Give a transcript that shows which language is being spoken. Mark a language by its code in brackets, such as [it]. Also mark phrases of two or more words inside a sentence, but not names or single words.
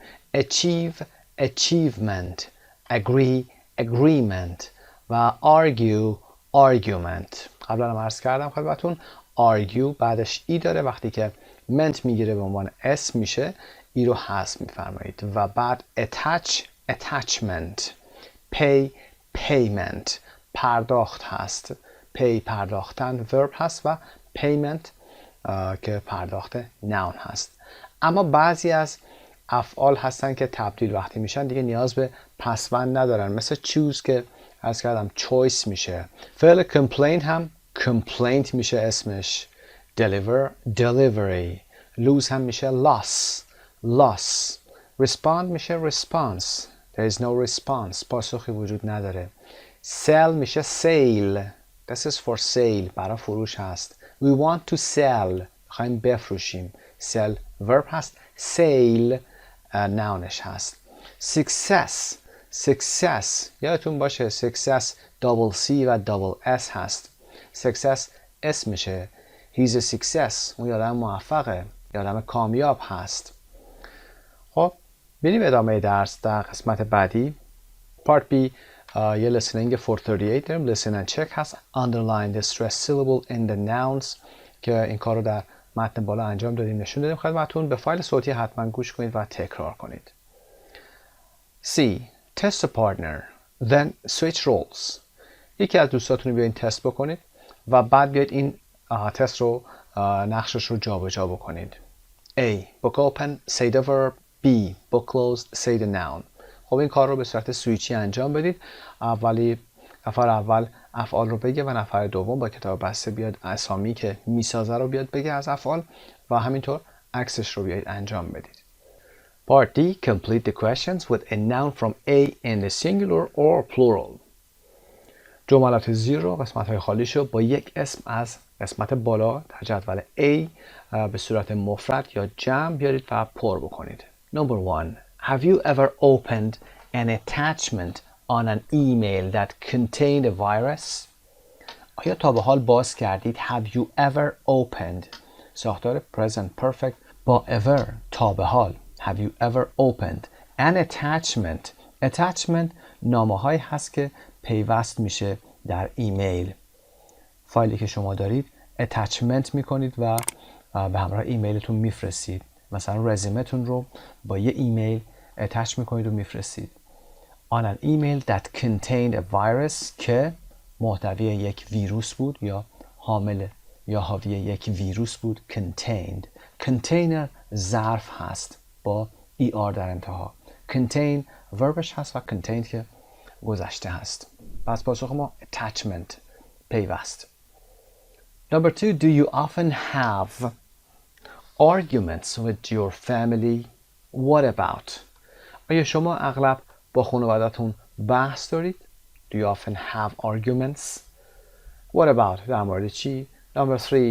[en] achieve achievement. agree agreement و argue argument. [fa] قبلا هم عرض کردم خدمتتون argue بعدش ای داره، وقتی که meant میگیره به عنوان اسم میشه ای رو حذف میفرمایید. و بعد [en] attach attachment. pay payment [fa] پرداخت هست. pay پرداختن verb هست و payment که پرداخت noun هست. اما بعضی از افعال هستن که تبدیل وقتی میشن دیگه نیاز به پسوند ندارن، مثل choose که عرض کردم choice میشه. فعل complain هم complaint میشه اسمش. [en] deliver delivery. lose هم میشه loss. respond میشه response. there is no response [fa] پاسخی وجود نداره. [en] sell میشه sale. this is for sale [fa] برای فروش هست. [en] we want to sell [fa] میخوایم بفروشیم. [en] sell verb هست. sale nounش هست. success [fa] یادتون باشه [en] success double C و double S هست. [fa] success اسم میشه. [en] he's a success [fa] اون یادم موفقه، یادم کامیاب هست. خب بریم ادامه درس در قسمت بعدی. [en] Part B یه listening for 38 داریم. listen and check هست. underline the stress syllable in the nouns که این کار رو در متن بالا انجام دادیم، نشون دادیم خدمتتون. [fa] به فایل صوتی حتما گوش کنید و تکرار کنید. [en] C. Test a partner. Then switch roles. [fa] یکی از دوستاتون رو بیاین تست بکنید و بعد بیاید این تست رو نقشش رو جابجا بکنید. [en] A. Book open, say the verb. B. Book closed, say the noun. [fa] خب این کار رو به صورت سویچی انجام بدید. نفر اول افعال رو بگه و نفر دوم با کتاب بسته بیاد اسامی که میسازه رو بیاد بگه از افعال و همینطور عکسش رو بیاید انجام بدید. [en] Part D. Complete the questions with a noun from A in the singular or plural. [fa] جملات زیر رو قسمت‌های خالیش رو با یک اسم از قسمت بالا در جدول A به صورت مفرد یا جمع بیارید و پر بکنید. [en] Number 1. Have you ever opened an attachment on an email that contained a virus? [fa] آیا تا به حال باز کردید [en] Have you ever opened [fa] ساختار [en] present perfect [fa] با ever تا به حال [en] Have you ever opened an attachment attachment [fa] نامه‌هایی هست که پیوست میشه در ایمیل. فایلی که شما دارید attachment میکنید و به همراه ایمیلتون میفرستید. مثلا رزومتون رو با یه ایمیل attach میکنید و میفرستید. [en] On an email that contained a virus [fa] که محتوی یک ویروس بود یا حامل یا حاوی یک ویروس بود. [en] contained container [fa] ظرف هست با er در انتها. contain وربش هست و contained که گذشته هست. پس پاسخ ما attachment پیوست. [en] Number 2. Do you often have arguments with your family? What about? [fa] آیا شما اغلب با خانواده‌تون بحث دارید؟ [en] Do you often have arguments? What about? [fa] در مورد چی؟ [en] Number 3.